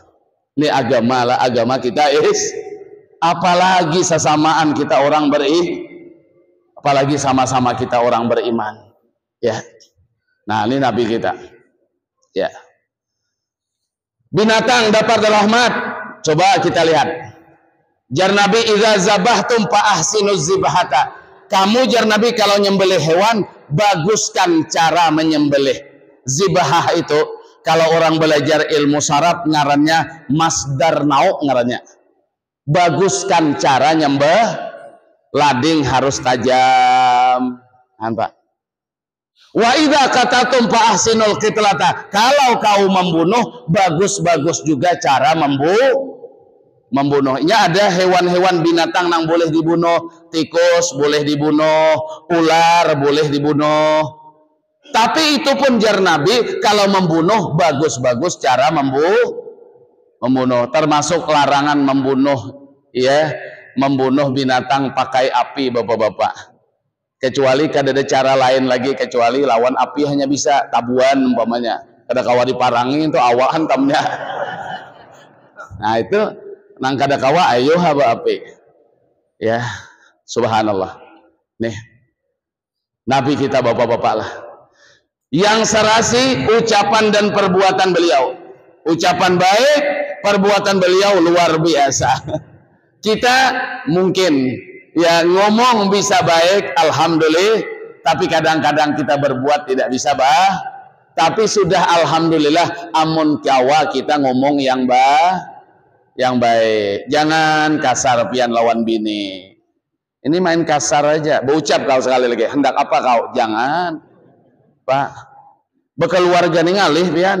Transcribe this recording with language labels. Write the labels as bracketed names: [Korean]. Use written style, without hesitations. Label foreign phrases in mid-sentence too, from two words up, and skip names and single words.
[Indonesian] Ini agama lah, agama kita apalagi sesamaan kita orang apalagi sama-sama kita orang beriman. Ya. Nah, ini Nabi kita. Ya. Binatang dapat rahmat. Coba kita lihat. Jar Nabi, [Arabic] idza zabahtum fa ahsinuz zibhata. [Indonesian] Kamu jar Nabi kalau nyembelih hewan, baguskan cara menyembelih. Zibhah itu kalau orang belajar ilmu syaraf ngarannya masdar nau ngarannya. Baguskan cara nyembelih. Lading harus tajam. Nampak? [Arabic] Wa idza qatatum fa ahsinul qitlata. [Indonesian] Kalau kau membunuh, bagus-bagus juga cara membunuhnya. Ada hewan-hewan binatang yang boleh dibunuh, tikus boleh dibunuh, ular boleh dibunuh. Tapi itu pun jar Nabi kalau membunuh bagus-bagus cara membunuh. Termasuk larangan membunuh, ya, membunuh binatang pakai api, bapak-bapak. Kecuali kada ada cara lain lagi kecuali lawan api, hanya bisa tabuan umpamanya. [Banjar] Kada kawa diparangi itu awak hantamnya. Nah itu nang kada kawa ayo haba api. [Indonesian] Ya, subhanallah. Nih. Nabi kita bapak-bapak lah. Yang serasi ucapan dan perbuatan beliau. Ucapan baik, perbuatan beliau luar biasa. Kita mungkin ya ngomong bisa baik, alhamdulillah, tapi kadang-kadang kita berbuat tidak bisa tapi sudah alhamdulillah, [Banjar] amun kawa kita ngomong yang baik. Jangan kasar pian lawan bini. [Indonesian] Ini main kasar aja. Berucap kau sekali lagi, hendak apa kau? Jangan. [Banjar] Pak, bekeluarga nih ngalih pian.